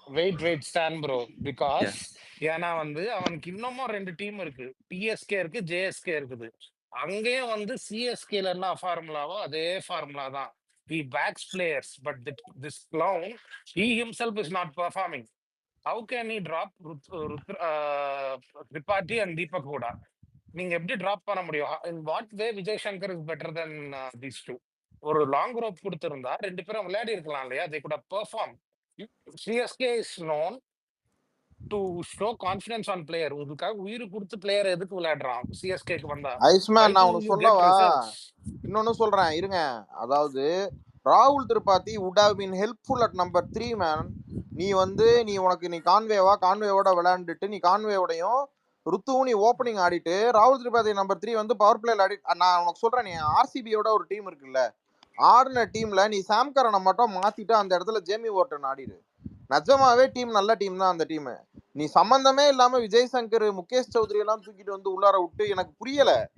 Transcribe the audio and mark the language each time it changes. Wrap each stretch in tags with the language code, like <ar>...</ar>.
<en>wait stand bro, because</en> <ta>ஏன்னா வந்து அவனுக்கு இன்னமும் 2 டீம் இருக்கு, டிஎஸ்கே இருக்கு, ஜேஎஸ்கே இருக்குது. அங்கேயும் வந்து சிஎஸ்கேல என்ன ஃபார்முலாவோ அதே ஃபார்முலா தான்.</ta> <en>He backs players, but this clown, he himself is not performing. How can he drop Tripathi and Deepak Huda?</en> <ta>நீங்க எப்படி டிராப் பண்ண முடியும்?</ta> <en>In what way Vijay Shankar is better than these two?</en> <ta>ஒரு long rope கொடுத்திருந்தா 2 பேரும் விளையாடி இருக்கலாம் இல்லையா?</ta> <en>They could have performed. CSK is known to show confidence on player.</en> <ta>உங்களுக்காக உயிர் கொடுத்து பிளேயர் எதுக்கு விளையாடுறான் சிஎஸ்கேக்கு வந்தா? ஐஸ்மேன், நான் உனக்கு சொல்லவா, இன்னொன்னு சொல்றேன் இருங்க.</ta> <en>அதாவது ராகுல் Tripathi would have been helpful at number 3 man.</en> <ta>நீ கான்வேவோட விளையாண்டுட்டு நீ கான்வேவோடையும் ருத்துவும் நீ ஓப்பனிங் ஆடிட்டு ராகுல் திரிபாதி நம்பர் 3 வந்து பவர் பிளேல ஆடி. நான் உனக்கு சொல்றேன், நீ ஆர்சிபியோட ஒரு டீம் இருக்குல்ல, ஆடின டீம்ல நீ சாம்கரனை மட்டும் மாத்திட்டு அந்த இடத்துல ஜேமி வார்டன் ஆடிடு. நிஜமாவே டீம் நல்ல டீம் தான் அந்த டீம். நீ சம்பந்தமே இல்லாம விஜய் சங்கர், முகேஷ் சௌத்ரி எல்லாம் தூக்கிட்டு வந்து உள்ளார விட்டு எனக்கு புரியல.</ta>